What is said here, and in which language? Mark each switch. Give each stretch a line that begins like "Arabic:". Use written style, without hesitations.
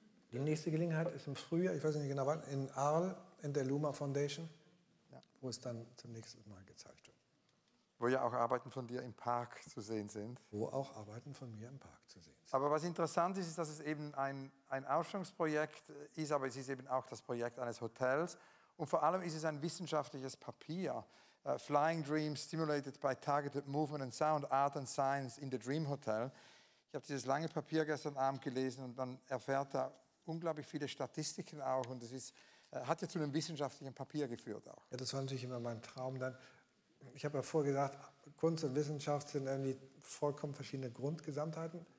German: Die nächste Gelegenheit ist im Frühjahr, ich weiß nicht genau wann, in Arles, in der Luma Foundation, ja, wo es dann zum nächsten Mal gezeigt wird. Wo ja auch Arbeiten von dir im Park zu sehen sind. Wo auch Arbeiten von mir im Park zu sehen sind. Aber was interessant ist, ist, dass es eben ein Ausstellungsprojekt ist, aber es ist eben auch das Projekt eines Hotels. Und vor allem ist es ein wissenschaftliches Papier.
English: Flying Dreams Stimulated by Targeted Movement and Sound, Art and Science in the Dream Hotel.
German: Ich habe dieses lange Papier gestern Abend gelesen und man erfährt da unglaublich viele Statistiken auch. Und es hat ja zu einem wissenschaftlichen Papier geführt auch. Ja, das war natürlich immer mein Traum dann. Ich habe ja vorher gesagt, Kunst und Wissenschaft sind irgendwie vollkommen verschiedene Grundgesamtheiten.